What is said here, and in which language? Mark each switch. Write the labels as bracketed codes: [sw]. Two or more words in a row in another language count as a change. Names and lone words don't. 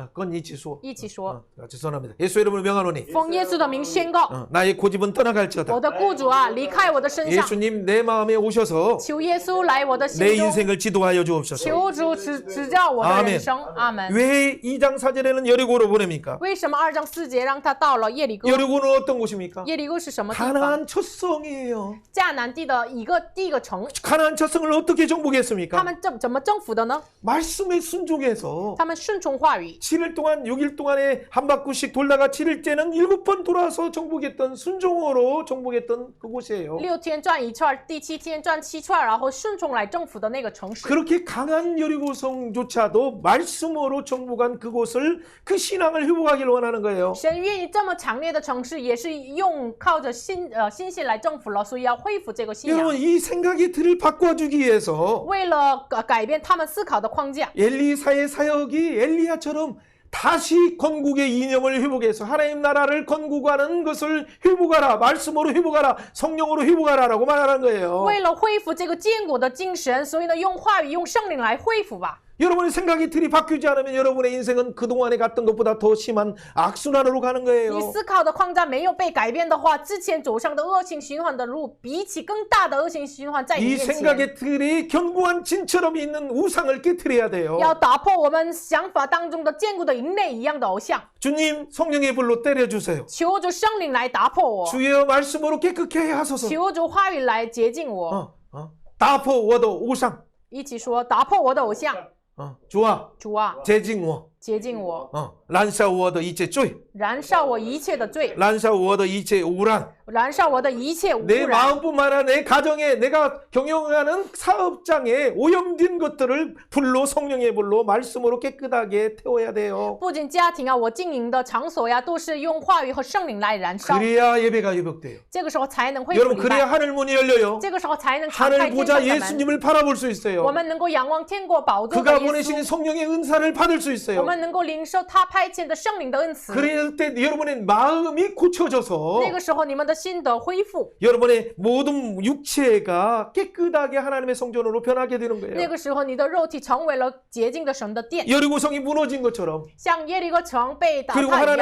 [ko] 그건 이치수 [zh] 一起说， [ko] 죄송합니다. 예수 이름으로 명하노니 [zh] 奉耶稣的名宣告， [ko] 나의 고집은 떠나갈지어다. [zh] 我的雇主啊，离开我的身上， [ko] 예수님 내 마음에 오셔서 [zh] 求耶稣来我的 [ko] 내 [zh] 心中， [ko] 인생을 지도하여 주옵소서. [zh] 求主指教我的 [ko] 아멘 [zh] 人生。阿门。 [ko] 왜 2장 4절에는 여리고로 보냅니까? [zh] 为什么2章4节让他到了耶利哥？ [ko] 여리고는 어떤 곳입니까? [zh] 耶利哥是什么地方？ [ko] 가나안 첫성이에요. [zh] 迦南地的第一个城。 [ko] 가나안 첫성을 어떻게 [zh] 他 [ko] 정복했습니까? [zh] 们怎么征服的呢？ [ko] 말씀에 순종해서 [zh] 他们顺从话语， [ko] 7일 동안 6일 동안에 한 바퀴씩 돌다가 7일째는 7번 돌아서 정복했던 순종으로 정복했던 그곳이에요. [zh] 6 天转一圈，第7天转7圈，然后顺从来征服的那个城市。 [ko] 그렇게 강한 여리고성조차도 말씀으로 정복한 그곳을 그 신앙을 회복하기를 원하는 거예요. [zh] 神愿意这么强烈的城等是也是靠着信心来征服了，所以要恢复这个信仰。 [ko] 여러분 이 생각의 틀을 바꿔주기 위해서 [zh] 为了改变他们思考的框架， [ko] 엘리사의 사역이 엘리야처럼 다시 건국의 이념을 회복해서 하나님 나라를 건국하는 것을 회복하라. 말씀으로 회복하라. 성령으로 회복하라라고 말하는 거예요. [zh] 为了恢复这个坚固的精神，所以呢，用话语、用圣灵来恢复吧。 [ko] 여러분의 생각의 틀이 바뀌지 않으면 여러분의 인생은 그동안에 갔던 것보다 더 심한 악순환으로 가는 [zh] 你 [ko] 거예요. [zh] 思考的框架没有被改变的话，之前走上的恶性循环的路，比起更大的恶性循环在你 [ko] 이 [zh] 面前。 [ko] 생각의 틀이 견고한 진처럼 있는 우상을 깨트려야 돼요. [zh] 要打破我们想法当中的坚固的营垒一样的偶像， [ko] 주님 성령의 불로 때려주세요. [zh] 求主圣灵来打破我， [ko] 주의 말씀으로 깨끗게 하소서. [zh] 求主话语来洁净我。打破我的偶像. 一起说，打破我的偶像， [ko] 좋아. [zh] 主啊，洁净我. 洁净我，燃烧我的一切罪. 燃烧我一切的罪，燃烧我的一切污染. 燃烧我的一切污 [ko] 내 [zh] 染。 [ko] 마음뿐만 아니라 내 가정에 내가 경영하는 사업장에 오염된 것들을 불로 성령의 불로 말씀으로 깨끗하게 태워야 돼요. [zh] 不仅家庭啊，我经营的场所呀，都是用话语和圣灵来燃烧， [ko] 그래야 예배가 회복돼요. [zh] 这个时候才能恢复 [ko] 여러분 [zh] 礼 [ko] 그래야 [zh] 拜， [ko] 하늘 문이 열려요. [zh] 这个时候才能敞开 [ko] 하늘 [zh] 天 [ko] 보자 [zh] 上的门， [ko] 예수님을 바라볼 수 [zh] 我 [ko] 있어요. [zh] 们能够仰望天国宝座的 [ko] 그가 [zh] 耶 [ko] 보내시는 [zh] 稣， [ko] 성령의 은사를 받을 수 [zh] 我 [ko] 있어요. [zh] 们能够领受他派遣的圣灵的恩赐。 [ko] 그럴 때 여러분의 마음이 고쳐져서 [zh] 那个时候，你们的心得恢复， [ko] 여러분의 모든 육체가 깨끗하게 하나님의 성전으로 변하게 되는 [zh] 那 [ko] 거예요. [zh] 个时候你的肉体成为了洁净的神的殿， [ko] 여리고성이 무너진 것처럼 [zh] 像耶利哥城被打 [ko] 그리고 [zh] 塌一 [ko] 하나님